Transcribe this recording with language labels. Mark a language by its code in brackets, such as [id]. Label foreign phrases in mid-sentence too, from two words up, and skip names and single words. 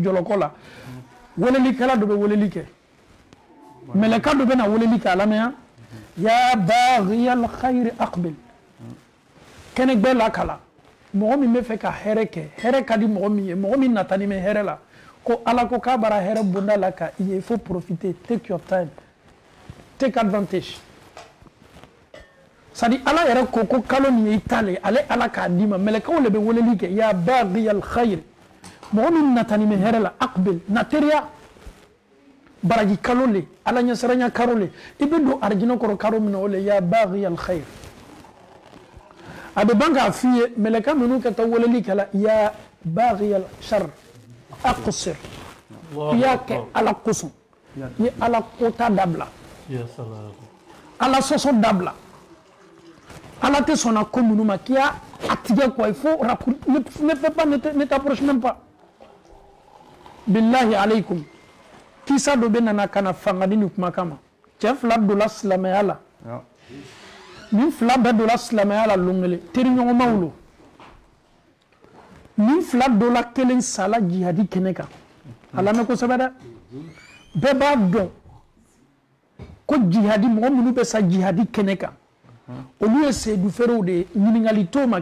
[bm] jɔlɔkɔ la welelikɛla dɔ bɛ weleli kɛ mɛlɛka dɔ bɛ na weleli kɛ a lamɛnya [ar] يا باغي الخير أقبل [bm] kɛnɛ gbɛ la kala mɔgɔ min bɛ fɛ ka hɛrɛ kɛ hɛrɛ ka di mɔgɔ min ye mɔgɔ min natani bɛ hɛrɛ la ko ala ko k'a bara hɛrɛ bonda la ka i ye [fr] il faut profiter [en] take your time take advantage [bm] sadi ala yɛrɛ ko ko kalo nin ye i ta le ale ala k'a d'i ma mɛlɛkaw le bɛ weleli kɛ [ar] يا باغي الخير [bm] mɔgɔ min natani bɛ hɛrɛ la aqbil na teriya baraji kalo le ala ɲɛsiranya karo le i bɛ don arijinɛ kɔrɔ karo min na o le [ar] يا باغي الخير [bm] a bɛ ban k'a f'i ye mɛlɛka ninnu ka taa weleli kɛ la [ar] يا باغي الشر أقصر [bm] i y'a kɛ ala kosɔn i ye ala kota dabila ala sɔsɔ dabila ala tɛ sɔn na ko minnu ma k'i y'a tigɛ quoi [fr] il faut ne fais pas ne t'approche même pas [ar] بالله عليكم [bm] kisa dɔ bɛ nana ka na fangadi ni kumakan ma cɛ 2 donna silamɛya la nin 2 bɛɛ donna silamɛya la don kelen teriɲɔgɔnmaw lo nin 2 donna kelen sala jihadi kɛnɛ kan a lamɛn kosɛbɛ dɛ bɛɛ b'a dɔn ko jihadi mɔgɔ minnu bɛ sa jihadi kɛnɛ kan olu ye seedu feerew de ye ɲininkali t'o ma